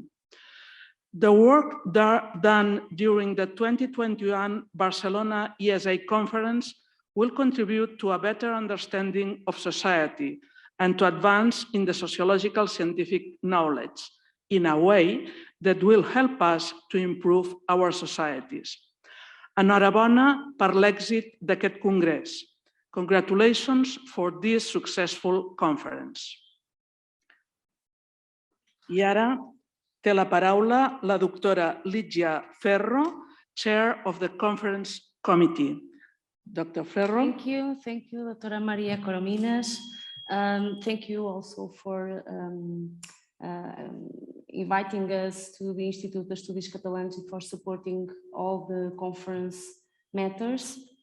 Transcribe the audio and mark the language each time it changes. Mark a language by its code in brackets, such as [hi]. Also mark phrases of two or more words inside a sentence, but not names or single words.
[en] The work done during the 2021 Barcelona ESA conference will contribute to a better understanding of society and to advance in the sociological scientific knowledge in a way that will help us to improve our societies. [ca] Enhorabona per l'èxit d'aquest congrés. [en] Congratulations for this successful conference. [ca] I ara té la paraula la doctora Ligia Ferro, [en] Chair of the Conference Committee. Dr. Ferro. Thank you, Doctora Maria Corominas. Thank you also for inviting us to the Institute de Estudis Catalães and for supporting all the conference matters.